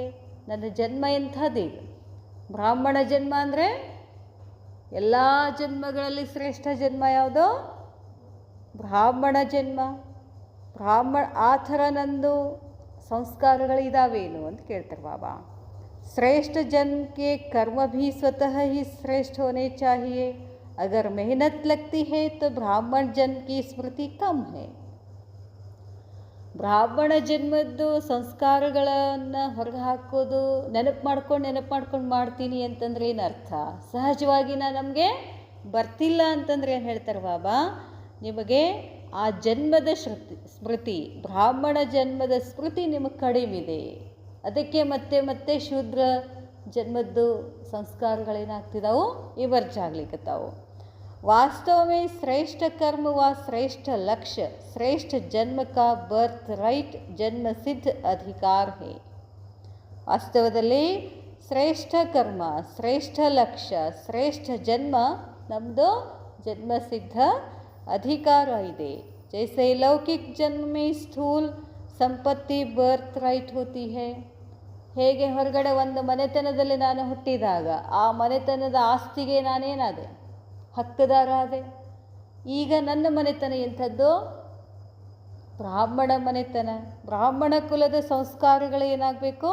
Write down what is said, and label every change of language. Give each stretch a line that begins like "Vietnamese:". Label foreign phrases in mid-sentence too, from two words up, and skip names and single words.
Kannada: ನನ್ನ ಜನ್ಮ ಎಂಥದ್ದೀಗ? ಬ್ರಾಹ್ಮಣ ಜನ್ಮ ಅಂದರೆ ಎಲ್ಲ ಜನ್ಮಗಳಲ್ಲಿ ಶ್ರೇಷ್ಠ ಜನ್ಮ ಯಾವುದೋ? ಬ್ರಾಹ್ಮಣ ಜನ್ಮ. ಆ ಥರ ನಂದು ಸಂಸ್ಕಾರಗಳಿದ್ದಾವೇನು ಅಂತ ಕೇಳ್ತಾರೆ ಬಾಬಾ.
Hindi: श्रेष्ठ जन्म के कर्म भी स्वतः ही श्रेष्ठ होने चाहिए. अगर मेहनत लगती है तो ब्राह्मण जन्म की स्मृति कम है.
Kannada: ಬ್ರಾಹ್ಮಣ ಜನ್ಮದ್ದು ಸಂಸ್ಕಾರಗಳನ್ನು ಹೊರಗೆ ಹಾಕೋದು ನೆನಪು ಮಾಡ್ಕೊಂಡು ಮಾಡ್ತೀನಿ ಅಂತಂದ್ರೆ ಏನು ಅರ್ಥ? ಸಹಜವಾಗಿ ನಮಗೆ ಬರ್ತಿಲ್ಲ ಅಂತಂದ್ರೆ ಏನು ಹೇಳ್ತಾರೆ ಬಾಬಾ? ನಿಮಗೆ ಆ ಜನ್ಮದ ಸ್ಮೃತಿ, ಬ್ರಾಹ್ಮಣ ಜನ್ಮದ ಸ್ಮೃತಿ ನಿಮಗೆ ಕಡಿಮೆಯಿದೆ. ಅದಕ್ಕೆ ಮತ್ತೆ ಶೂದ್ರ ಜನ್ಮದ್ದು ಸಂಸ್ಕಾರಗಳೇನಾಗ್ತಿದ್ದಾವೆ? ಇಮರ್ಜ್ ಆಗ್ಲಿಕ್ಕತ್ತಾವು.
Hindi: वास्तव में श्रेष्ठ कर्म व श्रेष्ठ लक्ष्य श्रेष्ठ जन्म का
English: birth right
Hindi: जन्म सिद्ध अधिकार है.
Kannada: ವಾಸ್ತವದಲ್ಲಿ ಶ್ರೇಷ್ಠ ಕರ್ಮ, ಶ್ರೇಷ್ಠ ಲಕ್ಷ್ಯ, ಶ್ರೇಷ್ಠ ಜನ್ಮ ನಮ್ಮದು ಜನ್ಮಸಿದ್ಧ ಅಧಿಕಾರ ಇದೆ.
Hindi: जैसे लौकिक जन्म में स्थूल ಸಂಪತ್ತಿ
English: birth right
Hindi: होती है.
Kannada: ಹೇಗೆ ಹೊರಗಡೆ ಒಂದು ಮನೆತನದಲ್ಲಿ ನಾನು ಹುಟ್ಟಿದಾಗ ಆ ಮನೆತನದ ಆಸ್ತಿಗೆ ನಾನೇನಾದೆ? ಹಕ್ಕುದಾರ ಆದೆ. ಈಗ ನನ್ನ ಮನೆತನ ಎಂಥದ್ದು? ಬ್ರಾಹ್ಮಣ ಮನೆತನ. ಬ್ರಾಹ್ಮಣ ಕುಲದ ಸಂಸ್ಕಾರಗಳು ಏನಾಗಬೇಕು?